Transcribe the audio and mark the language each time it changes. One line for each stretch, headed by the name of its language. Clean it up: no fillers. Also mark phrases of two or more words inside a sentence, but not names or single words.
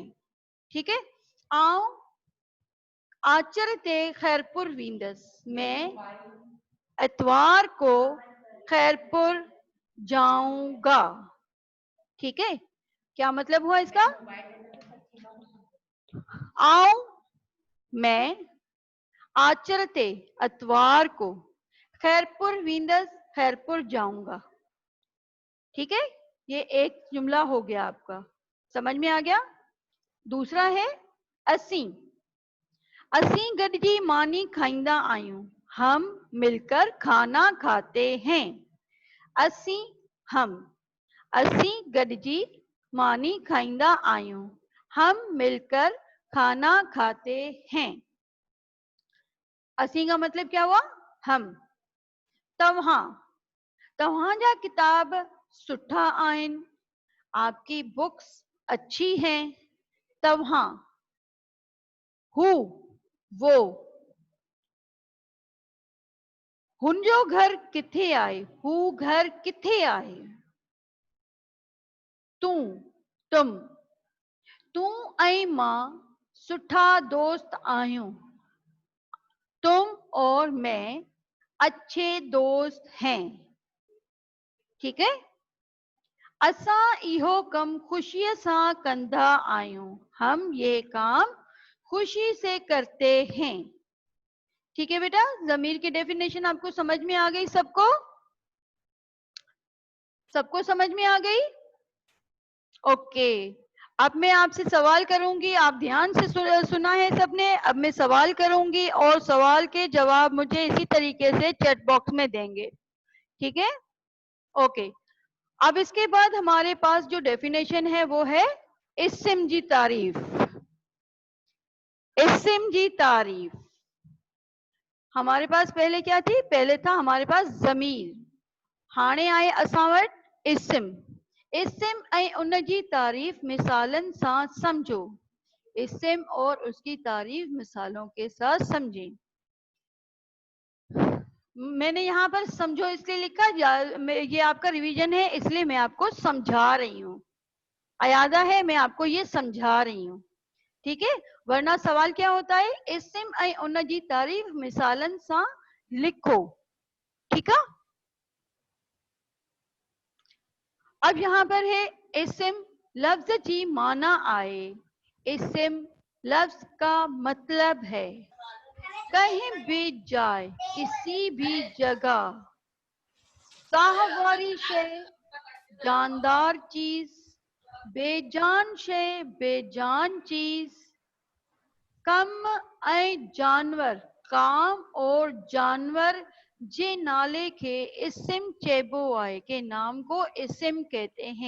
Urdu: ٹھیک ہے,
Sindhi: आऊं आचरते खैरपुर विंदस,
Urdu: میں اتوار کو خیرپور جاؤں گا. ٹھیک ہے، کیا مطلب ہوا اس کا? آؤں میں آچرتے اتوار کو خیرپور وندس، خیرپور جاؤں گا. ٹھیک ہے، یہ ایک جملہ ہو گیا آپ کا، سمجھ میں آ گیا. دوسرا ہے
Sindhi: असी, असी गडजी मानी खाइंदा आयूं,
Urdu: ہم مل کر کھانا کھاتے ہیں. असी हम,
Sindhi: असी गडजी मानी खाइंदा आयूं,
Urdu: ہم مل کر کھانا کھاتے ہیں. اسی کا مطلب کیا ہوا؟ ہم.
Sindhi: तव्हां, तव्हां जा किताब सुठा आइन,
Urdu: آپ کی بکس اچھی ہیں.
Sindhi: तव्हां, हु वो, हुनजो घर किथे आए, हु घर किथे आए। तू, तुम, तू ऐं मां सुठा दोस्त आहियूं,
Urdu: تم اور میں اچھے دوست ہیں. ٹھیک ہے,
Sindhi: असां इहो कम खुशीअ सां कंदा आहियूं,
Urdu: ہم یہ کام خوشی سے کرتے ہیں. ٹھیک ہے بیٹا، ضمیر کی ڈیفینیشن آپ کو سمجھ میں آ گئی? سب کو، سب کو سمجھ میں آ گئی? اوکے، اب میں آپ سے سوال کروں گی، آپ دھیان سے سنا ہے سب نے. اب میں سوال کروں گی اور سوال کے جواب مجھے اسی طریقے سے
English: chat box
Urdu: میں دیں گے. ٹھیک ہے، اوکے. اب اس کے بعد ہمارے پاس جو ڈیفینیشن ہے وہ ہے
Sindhi: इस्म जी तारीफ। इस्म जी तारीफ
Urdu: ہمارے پاس پہلے کیا تھی? پہلے تھا ہمارے پاس ضمیر,
Sindhi: हाणे आए असां वटि इस्म। इस्म ऐं उन जी तारीफ मिसालन सां समझो।
Urdu: اسم اور اس کی تعریف مثالوں کے ساتھ سمجھیں. میں نے یہاں پر سمجھو اس لیے لکھا، یہ آپ کا ریویژن ہے اس لیے میں آپ کو سمجھا رہی ہوں. اعادہ ہے، میں آپ کو یہ سمجھا رہی ہوں. ٹھیک ہے، ورنہ سوال کیا ہوتا ہے?
Sindhi: इस्म ऐं उन जी तारीफ मिसालन सां लिखो।
Urdu: ٹھیک ہے، اب یہاں پر ہے
Sindhi: इस्म लफ्ज जी माना आए।
Urdu: اسم لفظ کا مطلب ہے کہیں بھی جائے، کسی بھی جگہ، ساہواری شے، جاندار چیز، بے جان شے، بے جان چیز,
Sindhi: कम ऐं जानवर,
Urdu: کام اور جانور
Sindhi: जे नाले के इस्म चेबो आए,
Urdu: کے نام کو اسم کہتے ہیں.